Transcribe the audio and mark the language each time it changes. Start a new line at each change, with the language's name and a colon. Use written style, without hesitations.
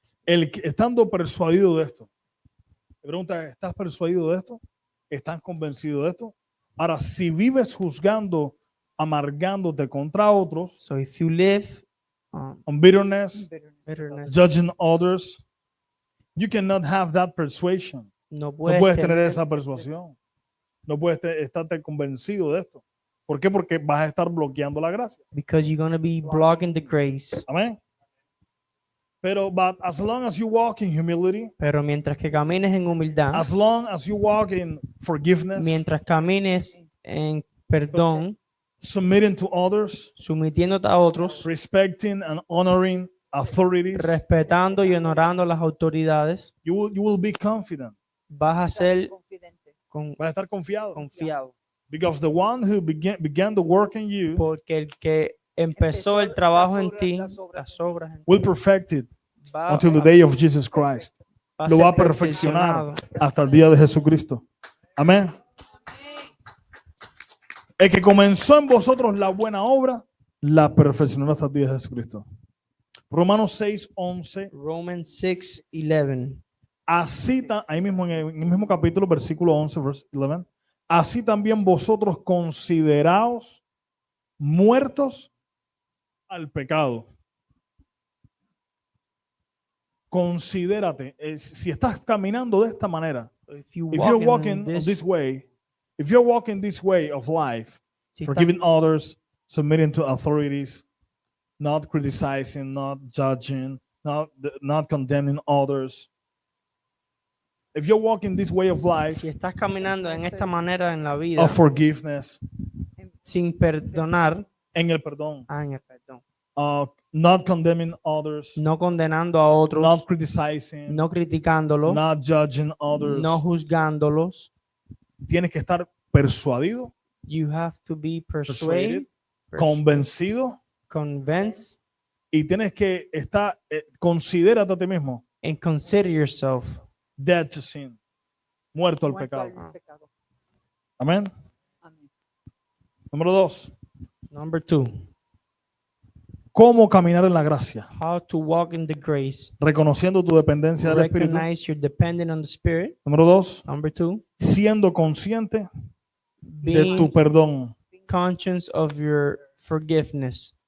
Spanish: Estando persuadido de esto. Me pregunta, ¿estás persuadido de esto? ¿Estás convencido de esto? Ahora, si vives juzgando, amargándote contra otros,
English: So if you live on bitterness, bitterness, judging others, you cannot have that persuasion.
Spanish: no No puedes tener tener- esa persuasión. No puedes estarte convencido de esto. ¿Por qué? Porque vas a estar bloqueando la gracia.
English: because you're going to be blocking the grace.
Spanish: Amén.
English: Pero, but as long as you walk in humility,
Spanish: Pero mientras que camines en humildad,
English: as long as you walk in forgiveness,
Spanish: mientras camines en perdón,
English: submitting to others,
Spanish: sometiéndote a otros,
English: respecting and honoring authorities,
Spanish: respetando y honorando las autoridades,
English: you will be confident.
Spanish: vas a ser confidente. Vas a estar confiado. confiado.
English: Because the one who began the work in you
Spanish: Porque el que empezó el trabajo en ti, las obras en ti,
English: will perfect it
Spanish: va
English: until the day of Jesus Christ.
Spanish: va a Lo ser va a perfeccionar perfeccionado. hasta el día de Jesucristo. Amén. El que comenzó en vosotros la buena obra, la perfeccionará hasta el día de Jesucristo. Romanos 6:11.
English: Romans 6:11.
Spanish: Así, ahí mismo en el mismo capítulo, versículo 11,
English: verse 11.
Spanish: Así también vosotros consideraos muertos al pecado. Considérate, si estás caminando de esta manera,
English: If you if you're walk walking in this way, if you're walking this way of life,
Spanish: si
English: forgiving others, submitting to authorities, not criticizing, not judging, not condemning others. If you're walking this way of life,
Spanish: si estás caminando en esta manera en la vida,
English: of forgiveness,
Spanish: sin perdonar, en el perdón, en el perdón,
English: not condemning others,
Spanish: no condenando a otros,
English: not criticizing,
Spanish: no criticándolos,
English: not judging others,
Spanish: no juzgándolos, tienes que estar persuadido,
English: you have to be persuaded,
Spanish: convencido,
English: convinced,
Spanish: y tienes que estar, considérate a ti mismo,
English: and consider yourself dead to sin,
Spanish: muerto al Muerto pecado. al pecado. Amén. Amén. Número 2,
English: Number 2,
Spanish: ¿cómo caminar en la gracia?
English: how to walk in the grace.
Spanish: Reconociendo tu dependencia del Espíritu.
English: Recognize you're dependent on the Spirit.
Spanish: Número 2,
English: Number 2,
Spanish: siendo consciente de
English: being
Spanish: tu perdón,
English: conscious of your forgiveness,